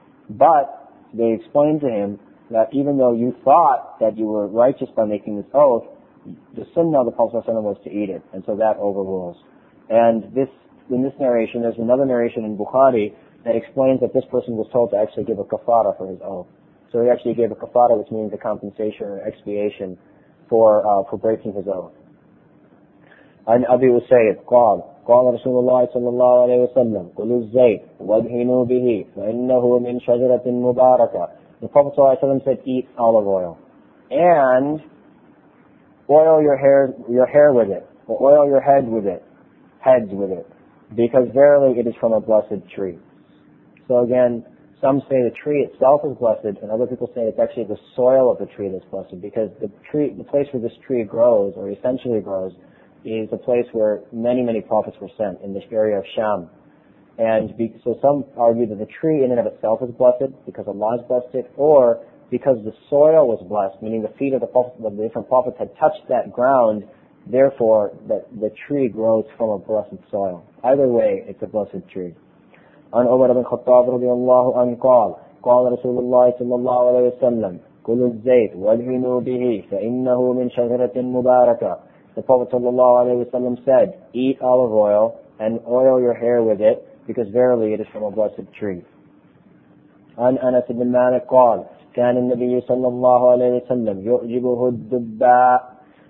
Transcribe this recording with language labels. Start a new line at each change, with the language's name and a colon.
English: But they explained to him that even though you thought that you were righteous by making this oath, the sunnah of the Prophet ﷺ was to eat it, and so that overrules. And in this narration, there's another narration in Bukhari that explains that this person was told to actually give a kafara for his oath. So he actually gave a kafara, which means a compensation or expiation for breaking his oath.
Arabic: عن أبي أسيد قال رسول الله صلى الله عليه وسلم كلوا الزيت وادهنوا به فإنه من شجرة مباركة.
English: The Prophet ﷺ said, eat olive oil and oil your hair with it, or oil your heads with it, because verily it is from a blessed tree. So again, some say the tree itself is blessed, and other people say it's actually the soil of the tree that's blessed, because the place where this tree grows, or essentially grows, is a place where many, many prophets were sent, in this area of Sham. And so some argue that the tree in and of itself is blessed because Allah has blessed it, or because the soil was blessed, meaning the feet of the different prophets had touched that ground, therefore that the tree grows from a blessed soil. Either way, it's a blessed tree.
Arabic: عن عمر بن الخطاب رضي الله عنه قال رسول الله صلى الله عليه وسلم كلوا الزيت وادهنوا به فإنه من شجرة مباركة.
English: The Prophet sallallahu alaihi wasallam said, eat olive oil and oil your hair with it, because verily it is from a blessed tree.
Arabic: عن أنس بن مالك قال كان النبي صلى الله عليه وسلم يعجبه الدباء.